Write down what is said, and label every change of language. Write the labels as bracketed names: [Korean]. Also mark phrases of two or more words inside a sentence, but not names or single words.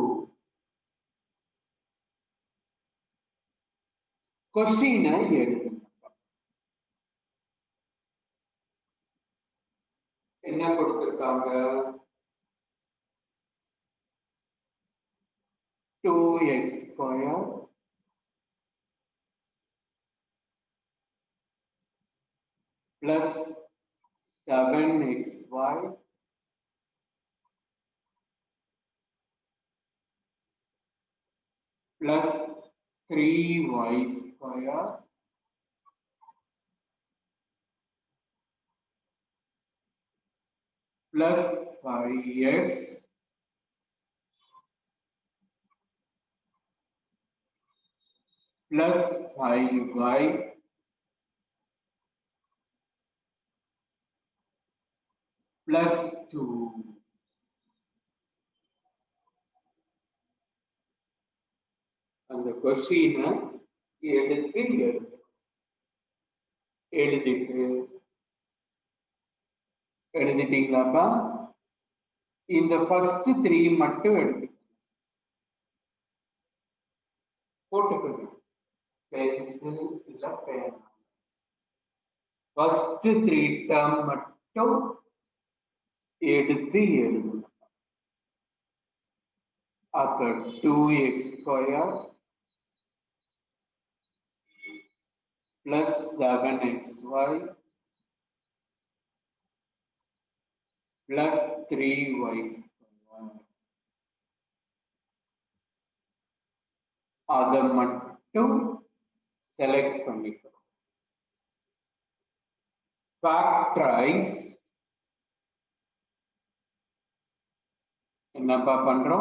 [Tamil] கொஸ்டினை எழுதுங்க. என்ன கொடுத்திருக்காங்க? [English] 2x square plus 7xy plus 3y square plus 5x plus 5y plus 2. [Tamil] அந்த கொஸ்டினை எழுதிட்டீங்களாப்பா? இந்த ஃபர்ஸ்ட் 3 மட்டும் எடுத்து போட்டுக்கோங்க. பென்சில் இல்ல பேனா. [English] first 3 term [Tamil] மட்டும் எடுத்து எழுதுங்க. [English] அப்ப 2x square plus 7xy plus 3y square. [Tamil] அதை மட்டும் செலக்ட் பண்ணிக்கிறோம். ஃபேக்டரைஸ் என்னப்பா பண்றோம்?